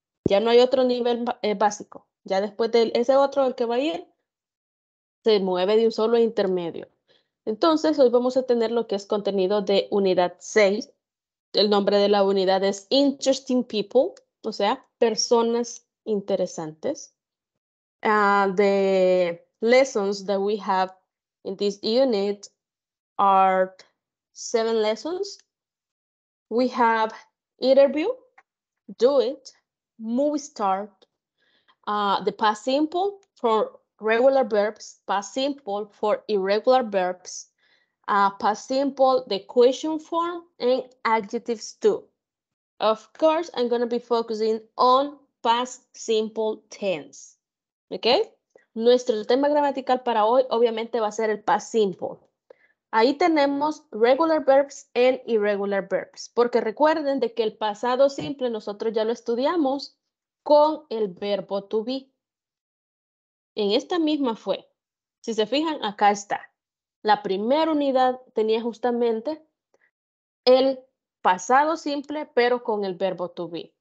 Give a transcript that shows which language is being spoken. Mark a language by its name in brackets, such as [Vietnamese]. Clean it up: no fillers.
[Spanish] Ya no hay otro nivel básico. Ya después de ese otro, el que va a ir, se mueve de un solo intermedio. Entonces, hoy vamos a tener lo que es contenido de unidad 6. El nombre de la unidad es Interesting People, o sea, personas interesantes. [English] The lessons that we have in this unit are 7 lessons. We have interview, do it, movie start, the past simple for regular verbs, past simple for irregular verbs, past simple, the question form, and adjectives too. Of course, I'm going to be focusing on past simple tense. [Spanish] ¿Ok? Nuestro tema gramatical para hoy obviamente va a ser el past simple. Ahí tenemos [English] regular verbs and irregular verbs, [Spanish] porque recuerden de que el pasado simple nosotros ya lo estudiamos con el verbo to be. En esta misma fue. Si se fijan, acá está. La primera unidad tenía justamente el pasado simple, pero con el verbo to be.